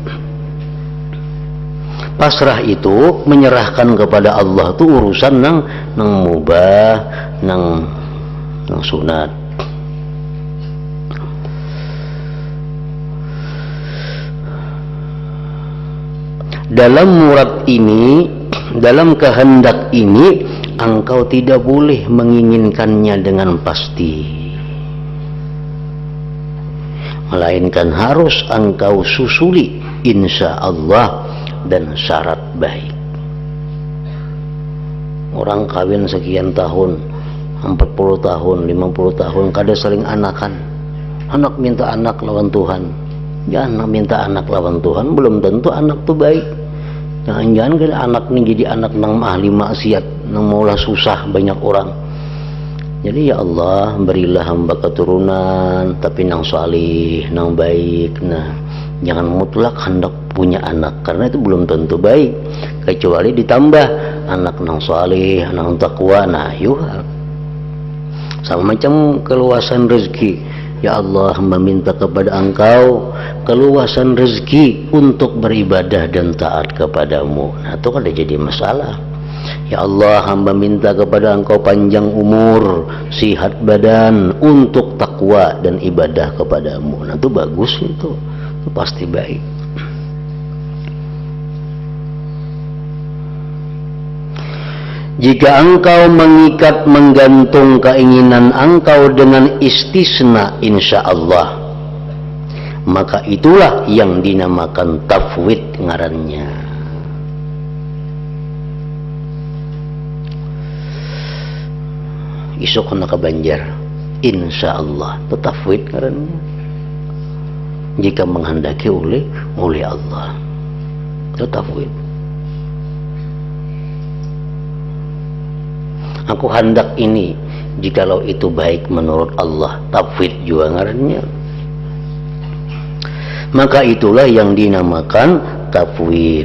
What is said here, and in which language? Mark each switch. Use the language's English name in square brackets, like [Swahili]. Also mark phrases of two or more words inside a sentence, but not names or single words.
[Banjar] Pasrah itu menyerahkan kepada Allah tuh urusan nang mubah, nang sunat. [Indonesian] Dalam murad ini, dalam kehendak ini, engkau tidak boleh menginginkannya dengan pasti, melainkan harus engkau susuli [Arabic] إن شاء الله [Indonesian] dan syarat baik. [Banjar] Orang kawin sekian tahun, 40 tahun, 50 tahun, kada saling anakan. Anak minta anak lawan Tuhan. Ya, anak minta anak lawan Tuhan, belum tentu anak tuh baik. Jangan-jangan kada anak ini jadi anak nang ahli maksiat, nang maulah susah banyak orang. [Indonesian] Jadi ya Allah, berilah hamba keturunan tapi nang salih, nang baik. Nah, jangan mutlak hendak punya anak karena itu belum tentu baik, kecuali ditambah anak nang salih, nang takwa. Nah, yuk sama macam keluasan rezeki. Ya Allah, hamba minta kepada Engkau keluasan rezeki untuk beribadah dan taat kepadamu. Nah, itu kan jadi masalah. Ya Allah, hamba minta kepada Engkau panjang umur, sihat badan untuk takwa dan ibadah kepadamu. Nah, itu bagus itu pasti baik. Jika engkau mengikat menggantung keinginan engkau dengan istisna [Arabic] إن شاء الله, [Indonesian] maka itulah yang dinamakan tafwid ngarannya. [Banjar] Isuk kena ke Banjar, [Arabic] إن شاء الله [Banjar] itu tafwid ngarannya. [Indonesian] Jika menghendaki oleh Allah, itu tafwid. Aku hendak ini, jikalau itu baik menurut Allah, tafwid juga ngarannya. Maka itulah yang dinamakan tafwid.